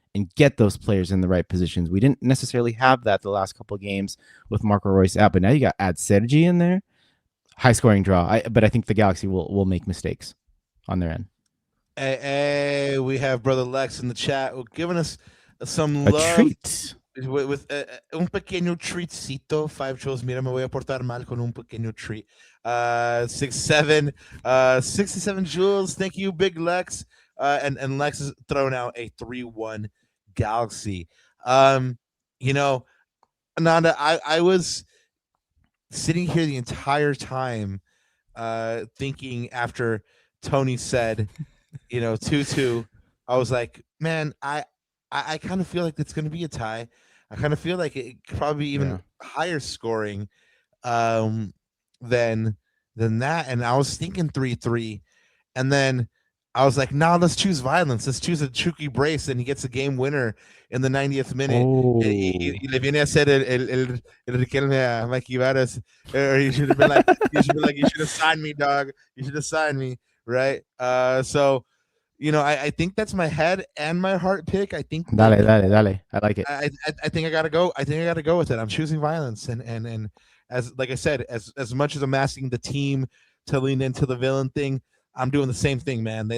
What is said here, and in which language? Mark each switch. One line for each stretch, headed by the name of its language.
English: and get those players in the right positions. We didn't necessarily have that the last couple of games with Marco Royce out, but now you got add Sergi in there. High scoring draw. But I think the Galaxy will make mistakes on their end. Hey, we have brother Lex in the chat giving us some A love treat.
Spanish: with un pequeño treatcito. 5 chills. Mira, me voy a portar mal con un pequeño treat.
English: 67 joules. Thank you, Big Lex. And Lex is throwing out a 3-1 Galaxy. You know, Ananda, I was sitting here the entire time thinking after Tony said, 2-2, I was like, man, I kind of feel like it's going to be a tie. I kind of feel like it could probably be even higher scoring than that. And I was thinking 3-3. And then I was like, no, let's choose violence. Let's choose a CHUCKY brace, and he gets a game winner in the 90th minute.
Spanish: Y le viene a hacer el Riquelme a Mikey Varas.
English: Or you should have been like, you should have signed me, dog. You should have signed me, right? So, I think that's my head and my heart pick. I think
Spanish: Dale. I like it.
English: I think I gotta go. I think I gotta go with it. I'm choosing violence, and as like I said, as much as I'm asking the team to lean into the villain thing, I'm doing the same thing, man.